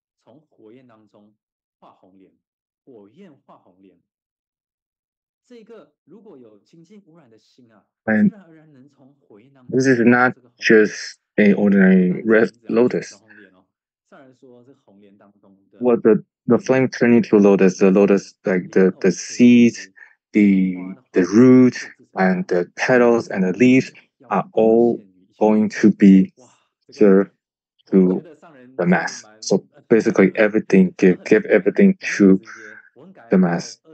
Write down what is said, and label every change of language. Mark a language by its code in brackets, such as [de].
[zh] 从火焰当中画红莲，火焰画红莲。这个如果有清净无染的心啊，自然而然能从火焰当中。 [en] This is not just a ordinary red lotus. [zh] 红莲哦，自然说这红莲当中的。 [en] What the flame turn into lotus, the lotus like the seeds, the root and the petals and the leaves are all going to be served to the mass. So basically, everything give everything to the mass.